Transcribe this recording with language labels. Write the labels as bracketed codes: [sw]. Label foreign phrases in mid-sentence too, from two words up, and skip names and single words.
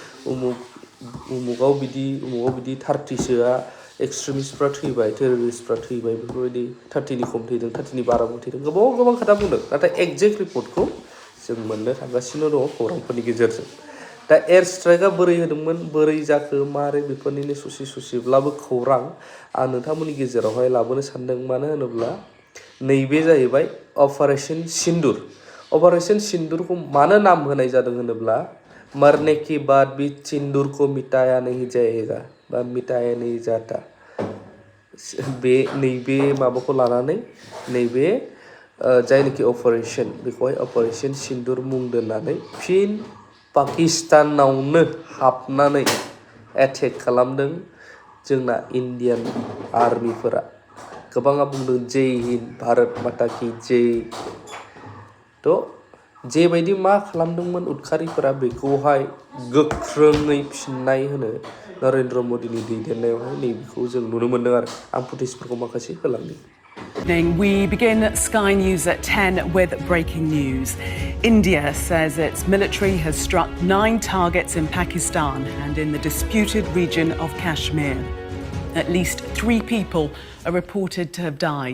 [brx] उमुगाव बिदि 30सोआ एक्सट्रिमिस्टफ्रा थैबाय टेररिस्टफ्रा थैबाय बेफोरबायदि 30नि खम थैदों 30नि बाराबो थैदों गोबां खोथा बुंदों नाथाय [en] exact report [brx] जों मोननो थांगासिनो दङ खौरांफोरनि गेजेरजों दा [en] air strike [brx] बोरै होदोंमोन बोरै जाखो मारै बेफोरनिनो ससेब्लाबो खौरां आं नोंथांमोननि गेजेरावहाय लाबोनो सानदों मानो होनोब्ला नैबे जाहैबाय अपारेशन सिन्दुरखौ मानो नाम होनाय जादों होनोब्ला [hi] मरने के बाद भी सिंदूर को मिटाया नहीं जाएगा [brx] बा [hi] मिटाया नहीं जाता [brx] बे नैबे माबाखौ लानानै नैबे जायनाखि अपारेशन बेखौहाय अपारेशन सिन्दुर मुं दोननानै फिन पाकिस्तानावनो हाबनानै एटेक खालामदों जोंना [en] Indian army [brx] गोबाङा बुंदों [hi] जय हिन्द भारत माता की जय [brx] थ' जेबायदि मा खालामदोंमोन उदखारिफोरा बेखौहाय गोख्रोङै फिननाय होनो नरेन्द्र मदिनि दैदेननायावहाय नैबेखौ जों नुनो मोन्दों आरो आं फुटेजफोरखौ माखासे होलांनि [en] We begin Sky News at 10 with breaking news. India says its military has struck 9 targets in Pakistan and in the disputed region of Kashmir. At least 3 people are reported to have died.